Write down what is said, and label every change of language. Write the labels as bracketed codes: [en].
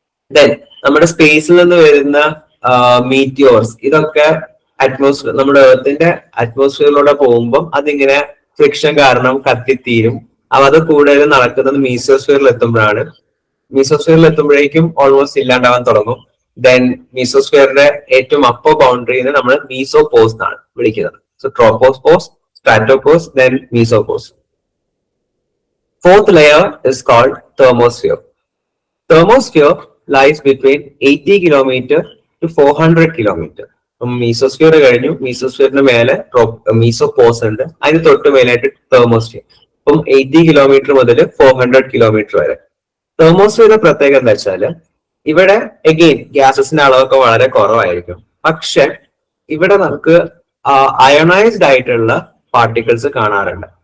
[ml] Then നമ്മുടെ സ്പേസിൽ നിന്ന് വരുന്ന മീറ്റിയോർസ് ഇതൊക്കെ അറ്റ്മോസ്ഫിയർ നമ്മുടെ എർത്തിന്റെ അറ്റ്മോസ്ഫിയറിലൂടെ പോകുമ്പോൾ അതിങ്ങനെ ഫ്രിക്ഷൻ കാരണം കത്തിത്തീരും. അത് കൂടുതലും നടക്കുന്നത് മീസോസ്ഫിയറിൽ എത്തുമ്പോഴാണ്. മീസോസ്ഫിയറിൽ എത്തുമ്പോഴേക്കും ഓൾമോസ്റ്റ് ഇല്ലാണ്ടാവാൻ തുടങ്ങും. ദെൻ മീസോസ്ഫിയറിന്റെ ഏറ്റവും അപ്പർ ബൗണ്ടറിനെ നമ്മൾ മീസോപോസ് എന്നാണ് വിളിക്കുന്നത്. [en] So tropopause, stratopause, then mesopause. Fourth layer is called thermosphere. Thermosphere lies between 80 kilometer to 400 kilometer. [ml] Mesosphere കഴിഞ്ഞു, മീസോസ്ഫിയറിന് മേലെ മീസോപോസ് ഉണ്ട്, അതിന് തൊട്ട് മേലായിട്ട് തെർമോസ്ഫിയർ. അപ്പം 80 കിലോമീറ്റർ മുതൽ 400 കിലോമീറ്റർ വരെ. തെർമോസ്ഫിയറിന്റെ പ്രത്യേകത എന്താ വെച്ചാല് ഇവിടെ എഗെയിൻ ഗ്യാസസിന്റെ അളവൊക്കെ വളരെ കുറവായിരിക്കും. പക്ഷെ ഇവിടെ നമുക്ക് അയണൈസ്ഡ് ആയിട്ടുള്ള പാർട്ടിക്കിൾസ് കാണാറുണ്ട്.